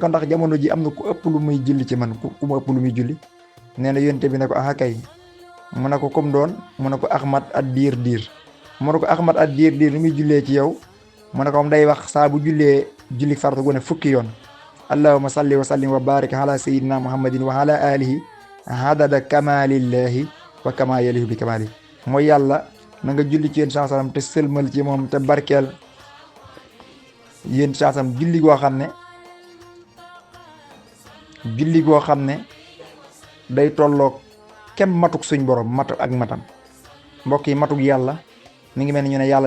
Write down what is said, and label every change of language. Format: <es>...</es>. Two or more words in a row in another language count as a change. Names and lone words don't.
<wo>ko ndax jamono ji am na ku ëpp lu muy julli ci man ku ma ëpp lu muy julli nee na yonent bi ne ko ah kay mu ne ko comme doon mu ne ko Ahmad ad diir mu ne ko Ahmad ad diir lu muy jullee ci yow mu ne ko moom day wax saa bu jullee julli farata gu ne fukki yoon</wo> <ar>اللهم صل وسلم وبارك على سيدنا محمد وعلى آله عدد كمال الله وكما يليق بكماله</ar> <wo>mooy yàlla na nga julli ci yéen sansam te sëlmal ci moom te barkeel yéen sansam julli goo xam ne day tolloog kem matuk suñ borom mat ak matam mbokk yi matuk yàlla mi ngi mel ni ñu ne yàlla</wo>